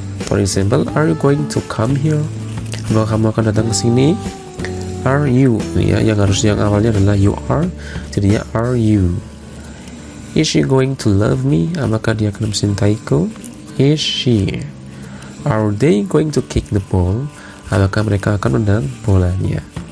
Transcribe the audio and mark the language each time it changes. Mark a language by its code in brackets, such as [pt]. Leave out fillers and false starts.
[en] For example, are you going to come here? [id] Apakah kamu akan datang ke sini? [en] Are you? [id] Ini ya, yang awalnya adalah you are, jadinya are you. [en] Is she going to love me? [id] Apakah dia akan mencintaiku? [en] Is she? Are they going to kick the ball? [id] Apakah mereka akan menendang bolanya?